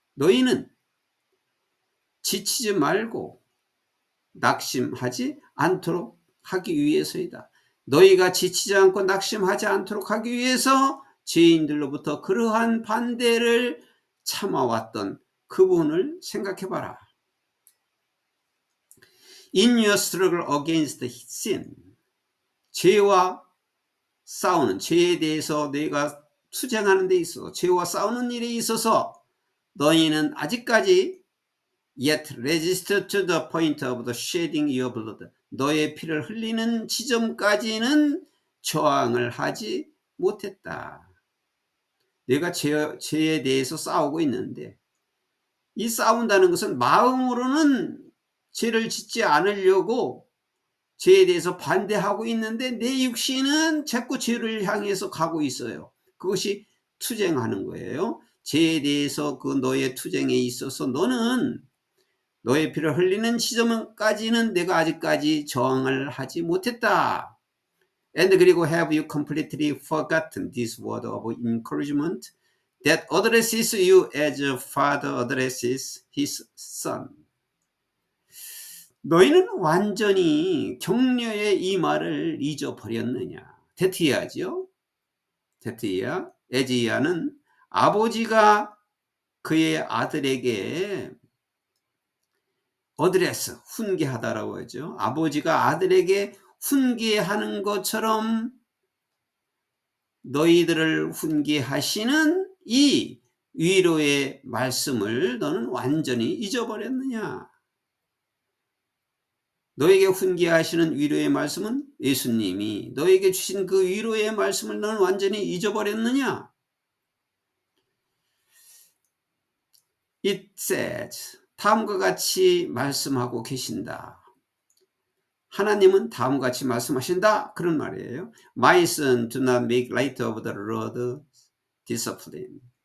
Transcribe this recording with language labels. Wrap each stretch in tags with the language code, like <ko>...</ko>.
<ko>너희는 지치지 말고 낙심하지 않도록 하기 위해서이다. 너희가 지치지 않고 낙심하지 않도록 하기 위해서 죄인들로부터 그러한 반대를 참아왔던 그분을 생각해 봐라.</ko> <en>In your struggle against sin,</en> <ko>죄와 싸우는, 죄에 대해서 너희가 투쟁하는 데 있어서, 죄와 싸우는 일에 있어서 너희는 아직까지</ko> <en>yet resist to the point of the shedding your blood.</en> <ko>너의 피를 흘리는 지점까지는 저항을 하지 못했다. 내가 죄에 대해서 싸우고 있는데, 이 싸운다는 것은 마음으로는 죄를 짓지 않으려고 죄에 대해서 반대하고 있는데 내 육신은 자꾸 죄를 향해서 가고 있어요. 그것이 투쟁하는 거예요. 죄에 대해서 그 너의 투쟁에 있어서 너는 너의 피를 흘리는 지점까지는 내가 아직까지 저항을 하지 못했다.</ko> <en>And</en> <ko>그리고</ko> <en>have you completely forgotten this word of encouragement that addresses you as a father addresses his son.</en> <ko>너희는 완전히 격려의 이 말을 잊어버렸느냐. 테트이야죠. 테트이야, 에지야는 아버지가 그의 아들에게 어드레스, 훈계하다라고 하죠. 아버지가 아들에게 훈계하는 것처럼 너희들을 훈계하시는 이 위로의 말씀을 너는 완전히 잊어버렸느냐. 너에게 훈계하시는 위로의 말씀은 예수님이 너에게 주신 그 위로의 말씀을 너는 완전히 잊어버렸느냐.</ko> <en>It says,</en> <ko>다음과 같이 말씀하고 계신다. 하나님은 다음과 같이 말씀하신다. 그런 말이에요.</ko> <en>My son, do not make light of the Lord's discipline.</en>